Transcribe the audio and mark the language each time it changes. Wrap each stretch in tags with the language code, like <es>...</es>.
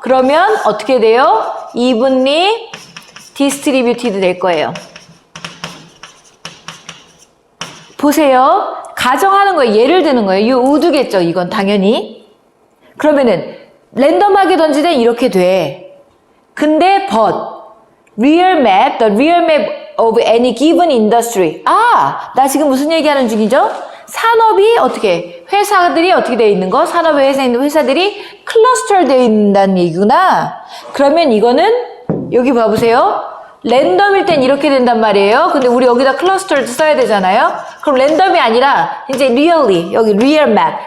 <ko>그러면 어떻게 돼요?</ko> <en>evenly distributed</en> <ko>될 거예요. 보세요. 가정하는 거예요. 예를 드는 거예요. 이 would겠죠. 이건 당연히. 그러면은 랜덤하게 던지면 이렇게 돼. 근데</ko> <en>the real map of any given industry.</en> <ko>나 지금 무슨 얘기하는 중이죠? 산업이 회사들이 어떻게 되어 있는 거? 산업에 회사에 있는 회사들이 클러스터 되어 있다는 얘기구나. 그러면 이거는 여기 봐보세요. 랜덤일 땐 이렇게 된단 말이에요. 근데 우리 여기다 클러스터를 써야 되잖아요. 그럼 랜덤이 아니라 이제 really, 여기</ko> <en>real map.</en>